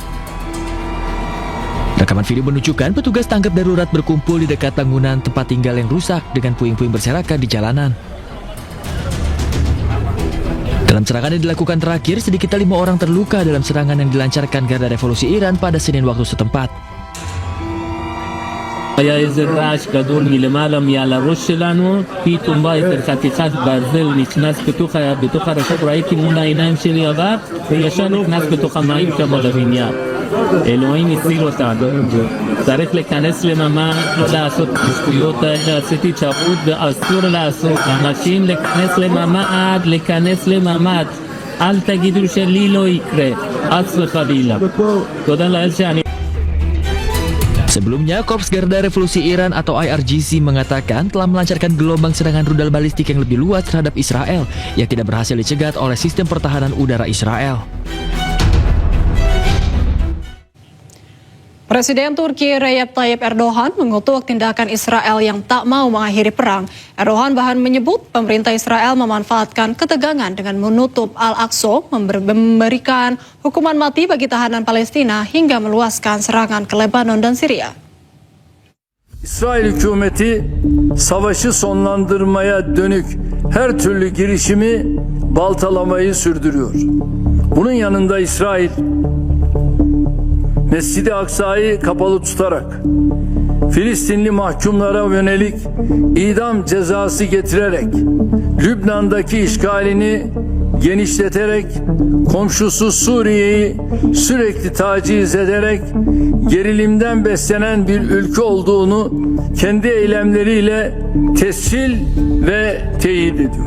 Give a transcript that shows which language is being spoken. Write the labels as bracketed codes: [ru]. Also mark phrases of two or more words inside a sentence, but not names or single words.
[id] Rekaman video menunjukkan petugas tanggap darurat berkumpul di dekat bangunan tempat tinggal yang rusak dengan puing-puing berserakan di jalanan. Dalam serangan yang dilakukan terakhir, sedikitnya 5 orang terluka dalam serangan yang dilancarkan Garda Revolusi Iran pada Senin waktu setempat. [he] היה איזה רעש גדול מלמעלה מעל הראש שלנו, פתאום בא איזה חתיכת ברזל נכנס בתוך הרחוב, ראיתי מול העיניים שלי עבר וישר נכנס בתוך המים כמו בבניין. אלוהים הציל אותנו. צריך להיכנס לממ"ד, לא לעשות שטויות האלה, עשיתי טעות ואסור לעשות. אנשים להיכנס לממ"ד. אל תגידו שלי לא יקרה, חס וחלילה. תודה לאל שאני... [id] Sebelumnya, Korps Garda Revolusi Iran atau IRGC mengatakan telah melancarkan gelombang serangan rudal balistik yang lebih luas terhadap Israel yang tidak berhasil dicegat oleh sistem pertahanan udara Israel. Presiden Turki Recep Tayyip Erdogan mengutuk tindakan Israel yang tak mau mengakhiri perang. Erdogan bahkan menyebut pemerintah Israel memanfaatkan ketegangan dengan menutup Al-Aqsa, memberikan hukuman mati bagi tahanan Palestina hingga meluaskan serangan ke Lebanon dan Syria. [tr] İsrail hükümeti savaşı sonlandırmaya dönük her türlü girişimi baltalamayı sürdürüyor. Bunun yanında İsrail Mescid-i Aksa'yı kapalı tutarak Filistinli mahkumlara yönelik idam cezası getirerek Lübnan'daki işgalini genişleterek komşusu Suriye'yi sürekli taciz ederek gerilimden beslenen bir ülke olduğunu kendi eylemleriyle tescil ve teyit ediyor.